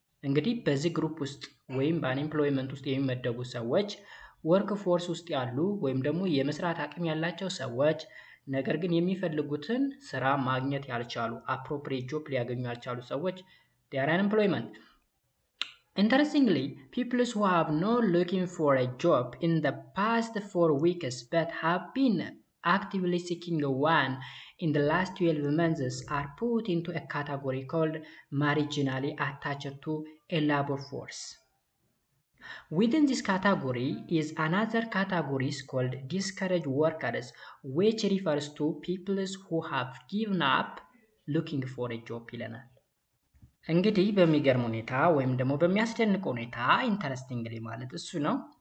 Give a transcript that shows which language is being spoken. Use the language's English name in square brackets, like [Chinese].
[Amharic] እንግዲህ በዚህ ግሩፕ ውስጥ ወይም በአንኤምፕሎይመንት ውስጥ የሚመደቡ ሰዎች ወርክ ፎርስ ውስጥ ያሉ ወይም ደግሞ የመስራት አቅም ያላቸው ሰዎች ነገር ግን የሚፈልጉትን ስራ ማግኘት ያልቻሉ [English] appropriate job [Amharic] ሊያገኙ ያልቻሉ ሰዎች [English] they are unemployment. Interestingly, people who have not looking for a job in the past 4 weeks but have been actively seeking one in the last 12 months are put into a category called marginally attached to a labor force. Within this category is another category called discouraged workers, which refers to people who have given up looking for a job [Amharic] ይለናል። እንግዲህ በሚገርም ሁኔታ ወይም ደግሞ በሚያስደንቅ ሁኔታ ኢንተረስቲንግሊ ማለት እሱ ነው።